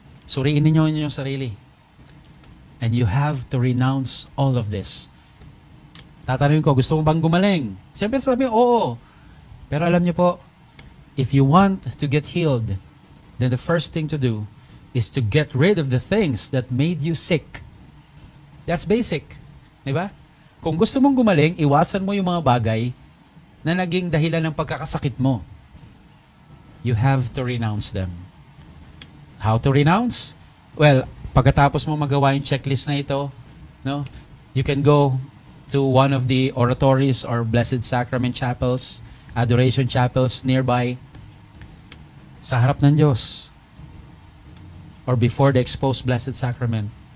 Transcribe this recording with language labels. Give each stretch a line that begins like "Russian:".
Filipino: Suriin ninyo yung sarili.
English: And you have to renounce all of this.
Filipino: Tatanungin ko, gusto mo bang gumaling? Siyempre sabi, oo. Pero alam niyo po,
English: if you want to get healed, then the first thing to do is to get rid of the things that made you sick. That's basic. Diba?
Filipino: Kung gusto mong gumaling, iwasan mo yung mga bagay na naging dahilan ng pagkakasakit mo.
English: You have to renounce them. How to renounce? Well,
Filipino: pagkatapos mo magawa yung checklist na ito, no,
English: you can go to one of the oratories or Blessed Sacrament chapels, adoration chapels nearby,
Filipino: sa harap ng Diyos,
English: or before the exposed Blessed Sacrament.